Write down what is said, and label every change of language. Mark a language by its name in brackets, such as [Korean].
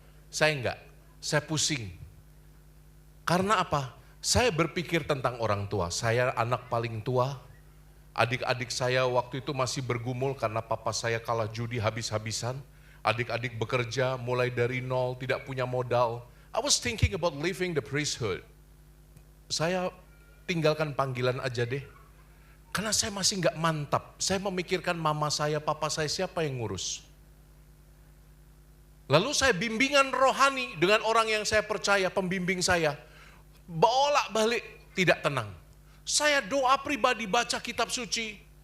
[Indonesian] Saya enggak, saya pusing. Karena apa? Saya berpikir tentang orang tua, saya anak paling tua, adik-adik saya waktu itu masih bergumul karena papa saya kalah judi habis-habisan. Adik-adik bekerja mulai dari nol, tidak punya modal. [English] I was thinking about leaving the priesthood. [Indonesian] Saya tinggalkan panggilan aja deh. Karena saya masih nggak mantap. Saya memikirkan mama saya, papa saya, siapa yang ngurus. Lalu saya bimbingan rohani dengan orang yang saya percaya, pembimbing saya. Bolak-balik tidak tenang. Saya doa pribadi baca kitab suci.